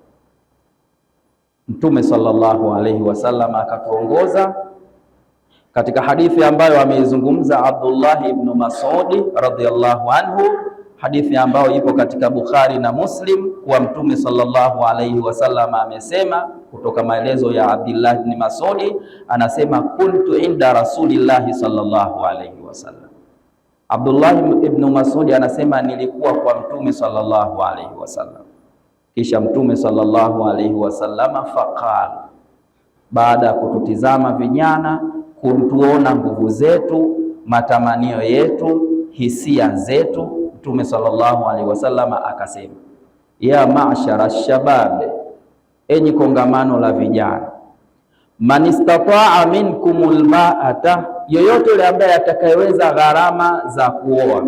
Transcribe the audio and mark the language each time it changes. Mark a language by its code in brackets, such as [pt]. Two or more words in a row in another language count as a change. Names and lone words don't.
[sw] Mtume [ar] صلى الله عليه وسلم [sw] akatuongoza katika hadithi ambayo ameizungumza Abdullah ibn Mas'ud [ar] رضي الله عنه, [sw] hadithi ambayo ipo katika Bukhari na Muslim, kwa Mtume [ar] صلى الله عليه وسلم [sw] amesema, kutoka maelezo ya Abdullah ibn Mas'ud, anasema [ar] كنت عند رسول الله صلى الله عليه وسلم. [sw] Abdullah ibn Mas'ud anasema nilikuwa kwa Mtume [ar] صلى الله عليه وسلم. [sw] Kisha Mtume [ar] صلى الله عليه وسلم فقال, [sw] baada ya kututizama vijana, kutuona nguvu zetu, matamanio yetu, hisia zetu, Mtume [ar] صلى الله عليه وسلم [sw] akasema, [ar] يا معشر الشباب, [sw] enyi kongamano la vijana, [ar] من استطاع منكم الباءة, [sw] yoyote yule ambaye atakayeweza gharama za kuoa.